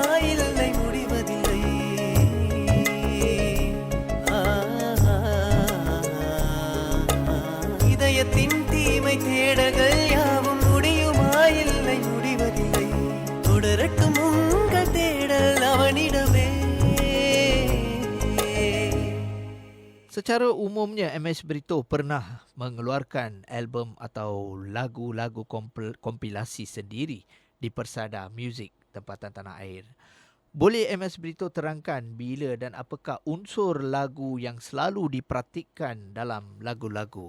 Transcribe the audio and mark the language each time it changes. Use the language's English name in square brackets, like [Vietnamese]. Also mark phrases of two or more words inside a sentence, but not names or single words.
[Tamil] இல்லை முடிவதில்லை. இதயத்தின் தீமை தேடல்கள் யாவும் முடியுமா? இல்லை முடிவதில்லை. தொடரட்டும் உங்கள் தேடல் அவனிடமே. [Malay] Secara umumnya MS Brito pernah mengeluarkan album atau lagu-lagu kompilasi sendiri di Persada Music Tempatan Tanah Air. Boleh MS Brito terangkan bila dan apakah unsur lagu yang selalu diperhatikan dalam lagu-lagu?